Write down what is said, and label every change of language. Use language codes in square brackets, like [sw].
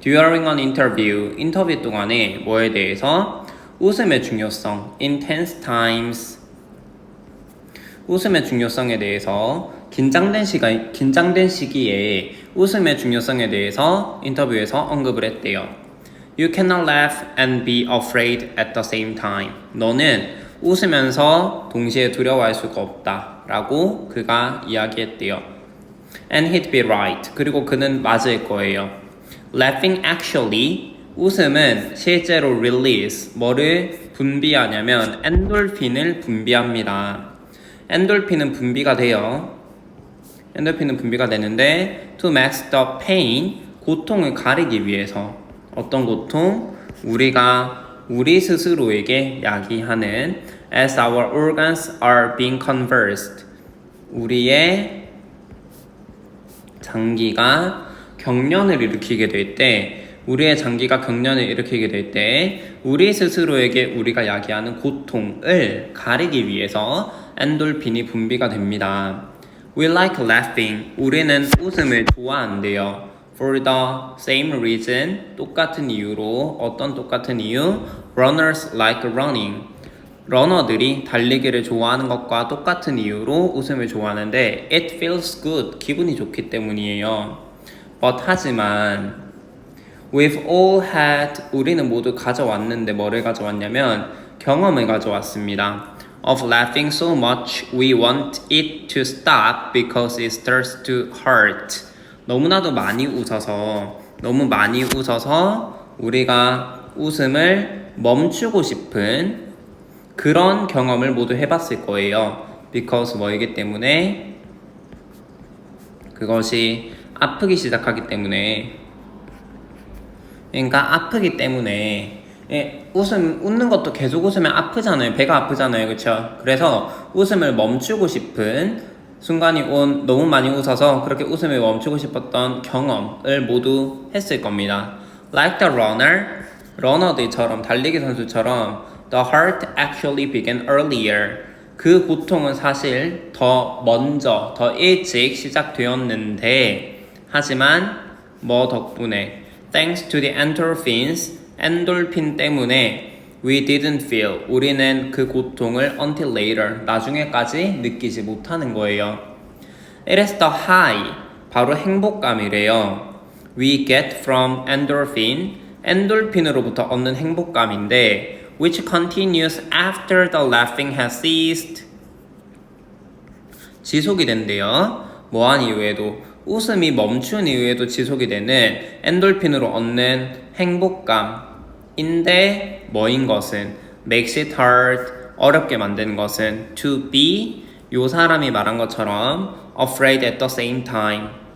[en] During an interview, [ko] 인터뷰 동안에 뭐에 대해서? 웃음의 중요성, [en] intense times. [ko] 웃음의 중요성에 대해서 긴장된 시기에 웃음의 중요성에 대해서 인터뷰에서 언급을 했대요. [en] You cannot laugh and be afraid at the same time. [ko] 너는 웃으면서 동시에 두려워할 수가 없다 라고 그가 이야기했대요. And he'd be right. 그리고 그는 맞을 거예요. [en] Laughing actually, [ko] 웃음은 실제로 release, 뭐를 분비하냐면 엔돌핀을 분비합니다. 엔돌핀은 분비가 돼요. 엔돌핀은 분비가 되는데 [en] to mask the pain, [ko] 고통을 가리기 위해서. 어떤 고통? 우리가 우리 스스로에게 야기하는 [en] as our organs are being conversed. [ko] 우리의 장기가 경련을 일으키게 될 때, 우리의 장기가 경련을 일으키게 될 때 우리 스스로에게 우리가 야기하는 고통을 가리기 위해서 엔돌핀이 분비가 됩니다. [en] We like laughing. [ko] 우리는 웃음을 좋아한대요. [en] For the same reason. [ko] 똑같은 이유로. 어떤 똑같은 이유? [en] Runners like running. [ko] 러너들이 달리기를 좋아하는 것과 똑같은 이유로 웃음을 좋아하는데 [en] It feels good. [ko] 기분이 좋기 때문이에요. But 하지만 [en] We've all had, [ko] 우리는 모두 가져왔는데 뭐를 가져왔냐면 경험을 가져왔습니다. [en] Of laughing so much we want it to stop because it starts to hurt. [ko] 너무 많이 웃어서 우리가 웃음을 멈추고 싶은 그런 경험을 모두 해봤을 거예요. Because 뭐이기 때문에 그것이 아프기 시작하기 때문에 그러니까 아프기 때문에 웃는 것도 계속 웃으면 아프잖아요. 배가 아프잖아요. 그렇죠? 그래서 웃음을 멈추고 싶은 순간이 너무 많이 웃어서 그렇게 웃음을 멈추고 싶었던 경험을 모두 했을 겁니다. [en] Like the runner, [ko] 러너들처럼 달리기 선수처럼 [en] the heart actually began earlier. [ko] 그 고통은 사실 더 일찍 시작되었는데 하지만 뭐 덕분에 [en] Thanks to the endorphins, [ko] 엔돌핀 때문에 [en] we didn't feel, [ko] 우리는 그 고통을 [en] until later, [ko] 나중에까지 느끼지 못하는 거예요. [en] It is the high, [ko] 바로 행복감이래요. [en] We get from endorphin, [ko] 엔돌핀으로부터 얻는 행복감인데 [en] which continues after the laughing has ceased. [ko] 지속이 된대요. 뭐한 이후에도 웃음이 멈춘 이후에도 지속이 되는 엔돌핀으로 얻는 행복감인데 뭐인 것은 [en] makes it hard, [ko] 어렵게 만드는 것은 [en] to be, [ko] 요 사람이 말한 것처럼 [en] afraid at the same time.